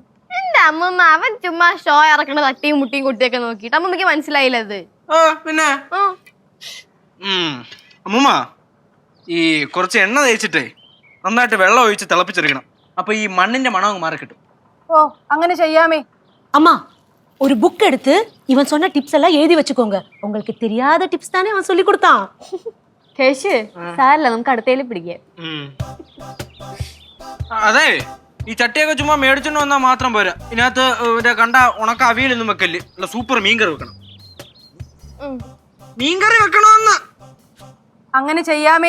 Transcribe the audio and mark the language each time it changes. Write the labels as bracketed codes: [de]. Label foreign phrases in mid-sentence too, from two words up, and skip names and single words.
[ml] എന്റെ അമ്മൂമ്മ അവൻ ചുമ്മാ ഷോ ഇറക്കണ തട്ടിയും മുട്ടിയും കുട്ടിയൊക്കെ നോക്കിട്ട് അമ്മൂമ്മക്ക് മനസ്സിലായില്ലത്. പിന്നെ അമ്മൂമ്മ ഈ കുറച്ച് എണ്ണ തേച്ചിട്ടേ നന്നായിട്ട് വെള്ളം ഒഴിച്ച് തിളപ്പിച്ചെടുക്കണം. അപ്പൊ ഈ മണ്ണിന്റെ മണം അങ്ങ് മാറി കിട്ടും. ഓ, അങ്ങനെ ചെയ്യാമേ. [ta] அம்மா ஒரு புக் எடுத்து இவன் சொன்ன டிப்ஸ் எல்லாம் எழுதி வச்சுக்கோங்க. உங்களுக்கு தெரியாத டிப்ஸ் தானே அவன் சொல்லி கொடுத்தான். [ml] കേശ് സാരല്ല, നമുക്ക് അടുത്തേല് പിടിക്കാം. അതെ, ഈ ചട്ടിയൊക്കെ ചുമ്മാ മേടിച്ചോണ്ട് വന്നാൽ മാത്രം പോരാ. ഇതിനകത്ത് കണ്ട ഉണക്ക അവിയലൊന്നും വെക്കല്ലേ, അല്ല സൂപ്പർ മീൻകറി വെക്കണം. മീൻകറി വെക്കണമെന്ന്. അങ്ങനെ ചെയ്യാമേ.